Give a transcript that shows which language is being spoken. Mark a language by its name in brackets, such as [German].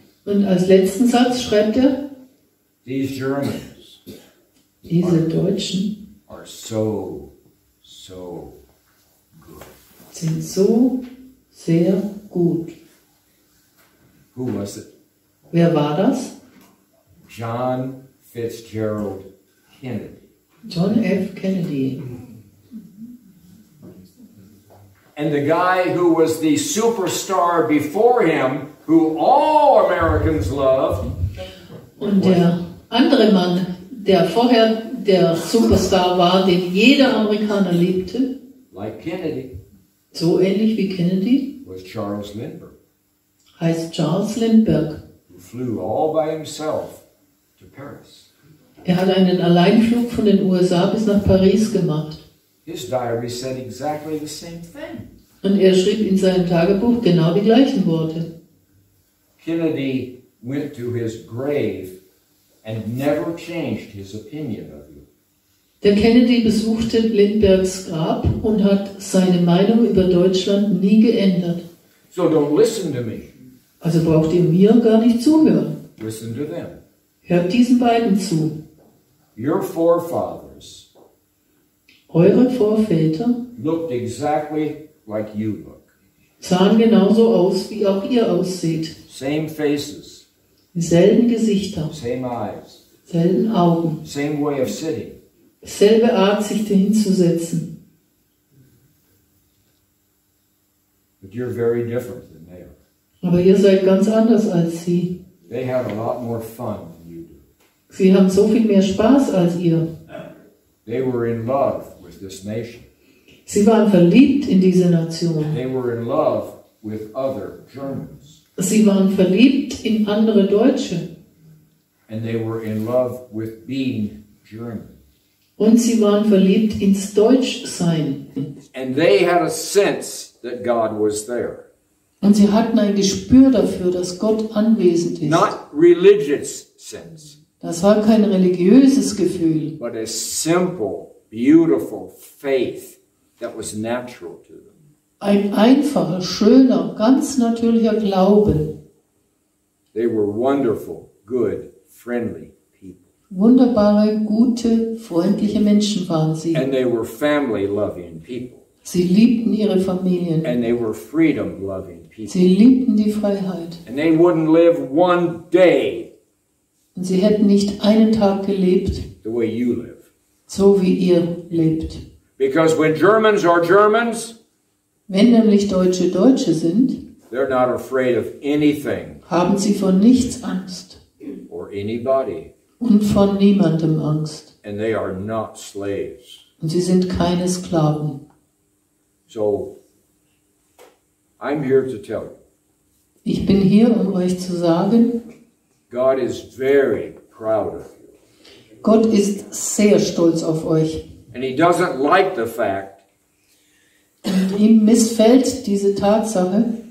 [German] Und als letzten Satz schreibt er, [English] These Germans [German] diese Deutschen [English] are so good. [German] sind so sehr gut. [English] Who was it? [German] Wer war das? [English] John Fitzgerald Kennedy. [German] John F. Kennedy. [English] And the guy who was the superstar before him, who all Americans loved, [German] Und der andere Mann, der vorher der Superstar war, den jeder Amerikaner liebte, [English] like Kennedy, [German] so ähnlich wie Kennedy, [English] was Charles Lindbergh, [German] heißt Charles Lindbergh. [English] who flew all by himself to Paris. [German] Er hat einen Alleinflug von den USA bis nach Paris gemacht. [English] His diary said exactly the same thing. [German] Und er schrieb in seinem Tagebuch genau die gleichen Worte. [English] Kennedy went to his grave and never changed his opinion of you. [German] Der Kennedy besuchte Lindberghs Grab und hat seine Meinung über Deutschland nie geändert. [English] So don't listen to me. [German] Also braucht ihr mir gar nicht zuhören. [English] Listen to them. [German] Hört diesen beiden zu. [English] Your forefathers [German] Eure Vorväter [English] looked exactly like you look. [German] sahen genauso aus, wie auch ihr ausseht. [English] Same faces, [German] Dieselben Gesichter, [English] same eyes, [German] selben Augen, [English] same way of sitting. [German] selbe Art, sich hinzusetzen. [English] But you're very different than they are. [German] Aber ihr seid ganz anders als sie. [English] They have a lot more fun than you do. [German] Sie haben so viel mehr Spaß als ihr. [English] They were in love with this nation. [German] Sie waren verliebt in diese Nation. [English] They were in love with other Germans. [German] Sie waren verliebt in andere Deutsche. [English] And they were in love with being German. [German] Und sie waren verliebt ins Deutschsein. [English] And they had a sense that God was there. [German] Und sie hatten ein Gespür dafür, dass Gott anwesend ist. [English] Not religious sense, [German] Das war kein religiöses Gefühl, [English] but a simple, beautiful faith that was natural to them. [German] ein einfacher, schöner, ganz natürlicher Glauben. [English] They were wonderful, good, friendly people. [German] Wunderbare, gute, freundliche Menschen waren sie. [English] And they were family-loving people. [German] Sie liebten ihre Familien. [English] And they were freedom-loving people. [German] Sie liebten die Freiheit. [English] And they wouldn't live one day [German] Und sie hätten nicht einen Tag gelebt, [English] the way you live. [German] so wie ihr lebt. [English] Because when Germans are Germans, [German] Wenn nämlich Deutsche Deutsche sind, [English] they're not afraid of anything [German] haben sie vor nichts Angst [English] or anybody. [German] und vor niemandem Angst. [English] And they are not slaves. [German] Und sie sind keine Sklaven. [English] So, I'm here to tell you, [German] Ich bin hier, um euch zu sagen, [English] God is very proud of you. [German] Gott ist sehr stolz auf euch. [English] And He doesn't like the fact [German] Und ihm missfällt diese Tatsache,